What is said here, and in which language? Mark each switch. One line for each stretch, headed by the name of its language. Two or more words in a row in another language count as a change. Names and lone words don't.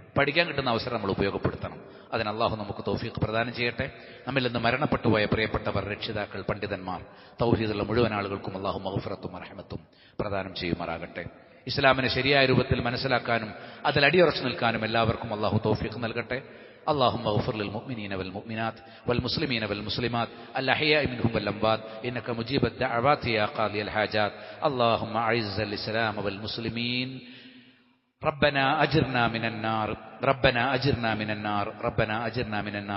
Malayalam: പഠിക്കാൻ കിട്ടുന്ന അവസരം നമ്മൾ ഉപയോഗപ്പെടുത്തണം. അതിന് അള്ളാഹു നമുക്ക് തൗഫീഖ് പ്രദാനം ചെയ്യട്ടെ. നമ്മിൽ നിന്ന് മരണപ്പെട്ടുപോയ പ്രിയപ്പെട്ടവർ, രക്ഷിതാക്കൾ, പണ്ഡിതന്മാർ, തൗഹീദുള്ള മുഴുവൻ ആളുകൾക്കും അള്ളാഹു മഗ്ഫിറത്തും റഹ്മത്തും പ്രദാനം ചെയ്യുമാറാകട്ടെ. ഇസ്ലാമിനെ ശരിയായ രൂപത്തിൽ മനസ്സിലാക്കാനും അതിൽ അടിയുറച്ചു നിൽക്കാനും എല്ലാവർക്കും അള്ളാഹു തൗഫീഖ് നൽകട്ടെ.
Arabic: اللهم اغفر للمؤمنين والمؤمنات والمسلمين والمسلمات الأحياء منهم والأموات إنك مجيب الدعوات يا قاضي الحاجات. اللهم أعز الإسلام والمسلمين. ربنا أجرنا من النار، ربنا أجرنا من النار، ربنا أجرنا من النار.